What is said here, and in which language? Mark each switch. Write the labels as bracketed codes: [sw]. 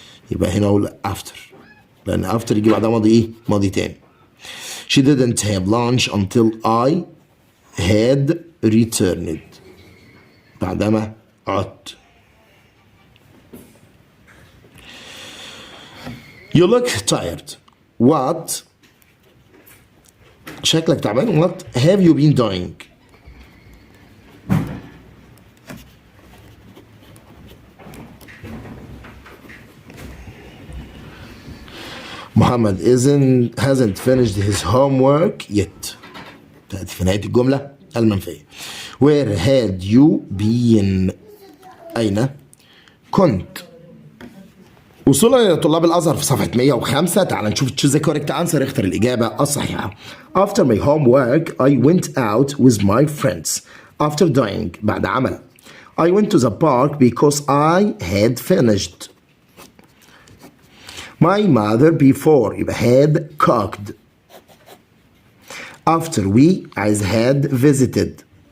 [ar] يبقى هنا أقول after لأن after يجي بعدها ماضي إيه؟ ماضي تاني. [en] She didn't have lunch until I had returned. [ar] بعدما عدت. [en] You look tired. What? [ar] شكلك تعبان. [en] What have you been doing? Muhammad hasn't finished his homework yet. [ar] تأتي في نهاية الجملة المنفية. [en] Where had you been? [ar] أين كنت؟ وصولا لطلاب الأزهر في صفحة 105. تعال نشوف [en] choose the correct answer. [ar] اختر الإجابة الصحيحة. [en] After my homework I went out with my friends. After doing [ar] بعد عمل. [en] I went to the park because I had finished. My mother before يبقى had cooked. After we عايز had visited.